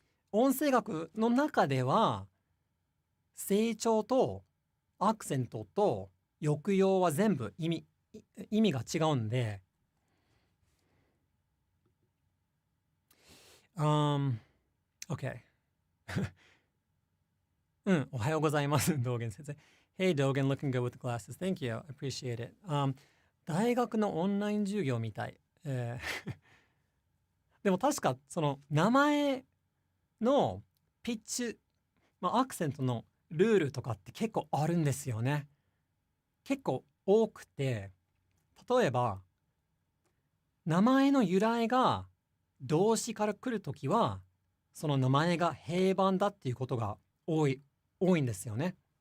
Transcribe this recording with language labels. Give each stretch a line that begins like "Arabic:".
Japanese: 音声学の中では成長とアクセントと抑揚は全部意味が違うんで、OK おはようございます、道元先生。
English: Hey, Dogen, looking good with the glasses. Thank you. I appreciate it.
Japanese: 大学のオンライン授業みたい。でも確かその名前のピッチ、アクセントのルールとかって結構あるんですよね。結構多くて、例えば名前の由来が動詞から来るときは、その名前が平板だっていうことが多いんですよね。